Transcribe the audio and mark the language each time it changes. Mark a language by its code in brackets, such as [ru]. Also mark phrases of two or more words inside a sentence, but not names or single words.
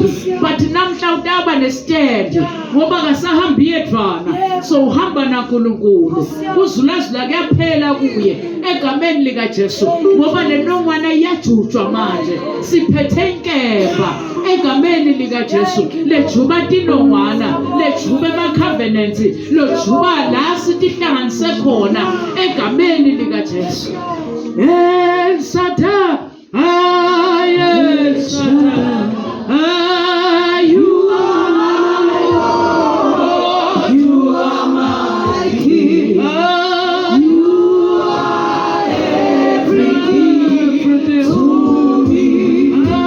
[ss] but namhla utaba nestand ngoba kasahambi yedvana so uhamba naNkulunkulu uzulazula kuyaphela kuye egameni likaJesu ngoba lenongwana iyajujwa manje siphethe inkemba egameni likaJesu lejuba tinongwana lejuba ema-covenants lojuba la sitihlanganise khona egameni likaJesu. [en] El Shaddai, El Shaddai, you are my Lord, you are my King, you are everything to me.